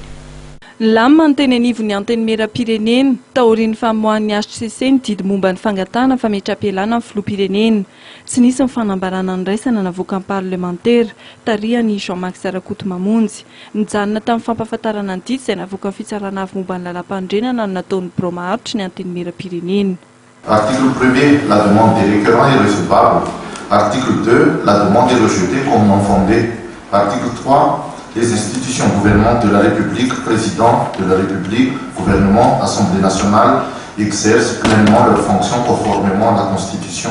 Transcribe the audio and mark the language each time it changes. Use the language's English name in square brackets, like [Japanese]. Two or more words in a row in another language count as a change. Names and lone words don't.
[Malagasy] Lamma ny teny anivon'ny antenimieram-pirenena taorian'ny famohan'ny HCC ny didy momba ny fangatahana fametra-pialana amin'ny filoham-pirenena tsy nisy ny fanambarana ny raisana navoaka ny parlementaire tarihan'ny Jean-Marc Sarakoto Mamonjy nijanona tamin'ny fampahafantarana ny didy izay navoaka ny fitsarana avy momba ny lalam-pandrenana no nataon'ny promaharitra ny antenimieram-pirenena. [French] Article 1er, la demande des requérants est recevable. Article 2, la demande est rejetée comme non fondée. Article 3, les institutions gouvernementales de la République, président de la République, gouvernement, Assemblée nationale, exercent pleinement leurs fonctions conformément à la Constitution.